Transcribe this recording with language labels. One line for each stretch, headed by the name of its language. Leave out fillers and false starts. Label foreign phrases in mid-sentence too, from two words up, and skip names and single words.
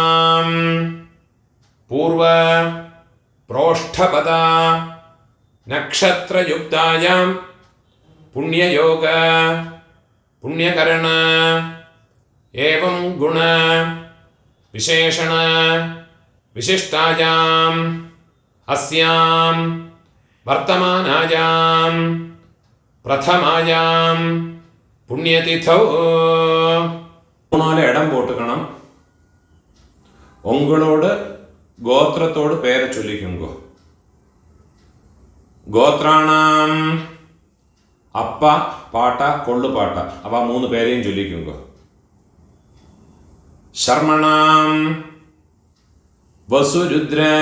Sanskrit: पूर्व प्रोष्ठपद नक्षत्रयुक्तायां पुण्ययोग पुण्यकरण एवं गुण विशेषण विशिष्टायां अस्यां वर्तमानायां प्रथमायां पुण्यतिथौ
Tamil: இடம் போட்டுக்கணம் உங்களோட கோத்திரத்தோட பேர் சொல்லிக்குங்கோ கோத்ராணாம் அப்ப பாட்ட கொள்ளுப்பாட்ட அவ மூன்று பேரையும் சொல்லிக்குங்கோ
Sanskrit: ശർമ്മണാം വസുരുദ്ര